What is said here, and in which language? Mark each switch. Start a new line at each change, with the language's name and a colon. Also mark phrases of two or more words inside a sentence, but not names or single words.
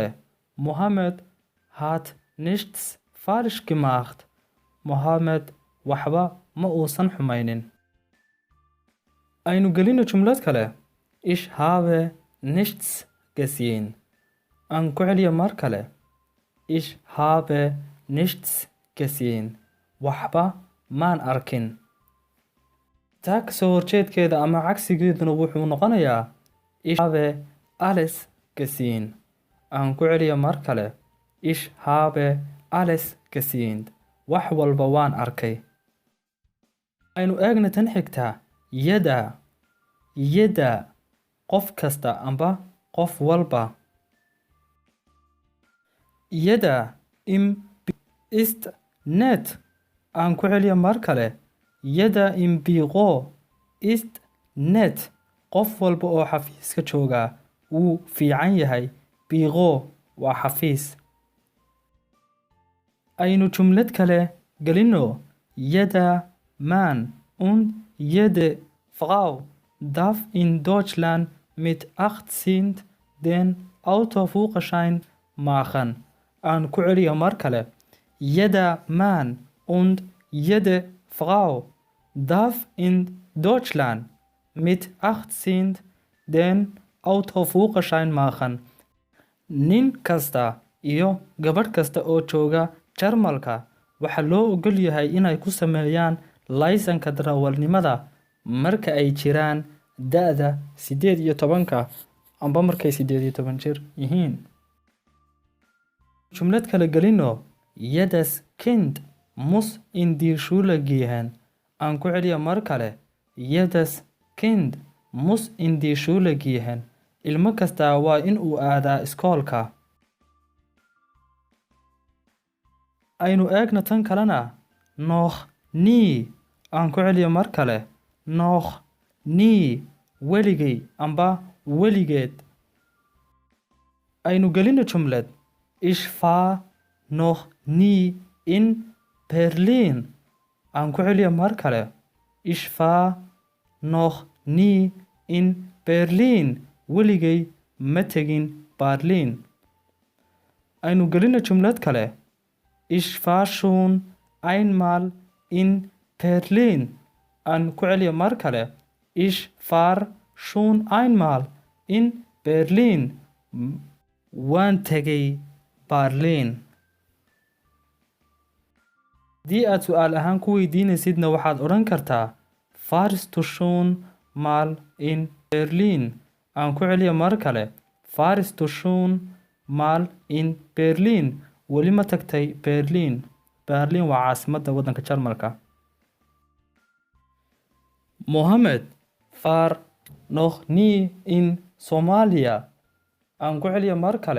German: Mohammed hat nichts falsch gemacht.
Somali: Mohammed waxba ma uusan xumaynin. Aynu gelino jumlad kale.
German: Ich habe nichts gesehen.
Somali: Aan ku celiyo mar kale.
German: Ich habe nichts gesehen.
Somali: Waxba maan arkin. taa kasoo horjeedkeeda ama cagsigeeduna wuxuu noqonayaa
German: ich habe alles gesehen.
Somali: Aan ku celiyo mar kale.
German: Ich habe alles gesehen.
Somali: wax walba waan arkay. aynu eegna tan xigtaa yada. Yada qof kasta amba qof walba.
German: Yada im ist net.
Somali: Aan ku celiyo mar kale.
German: Yada im Büro ist net.
Somali: qof walba oo xafiiska jooga wuu fiican yahay. Büro waa xafiis. aynu jumlad kale gelino.
German: Jeder Mann und jede Frau darf in Deutschland mit 18 den Autoführerschein machen.
Somali: Aan ku celiyo mar kale.
German: Jeder Mann und jede Frau darf in Deutschland mit 18 den Autoführerschein machen.
Somali: nin kasta iyo gabadh kasta oo jooga Jarmalka waxaa loo ogol yahay inay ku sameeyaan laysanka darawalnimada marka ay jiraan da'da 18 amba markay 18 jir yihiin. jumlad kale gelino.
German: Jedes Kind muss in die Schule gehen.
Somali: Aan ku celiyo mar kale.
German: Jedes Kind muss in die Schule gehen.
Somali: ilmo kasta waa in uu aadaa iskoolka. aynu eegna tan kalena.
German: Noch nie.
Somali: Aan ku celiyo mar kale.
German: Noch nie.
Somali: weligay amba weligeed. aynu gelino jumlad.
German: Ich war noch nie in Berlin.
Somali: Aan ku celiyo mar kale.
German: Ich war noch nie in Berlin.
Somali: weligay ma tegin Berlin. aynu gelino jumlad kale.
German: Ich war schon einmal in Berlin.
Somali: Aan ku celiyo mar kale.
German: Ich war schon einmal in Berlin.
Somali: waan tegay Berlin. haddii aad su'aal ahaan ku weydiinaysidna waxaad odhan kartaa
German: warst du schon mal in Berlin.
Somali: aan ku celiyo mar kale.
German: warst du schon mal in Berlin.
Somali: weli ma tagtay Berlin. Berlin waa caasimadda waddanka Jarmalka.
German: Mohammed war noch nie in Somalia.
Somali: aan ku celiyo mar kale.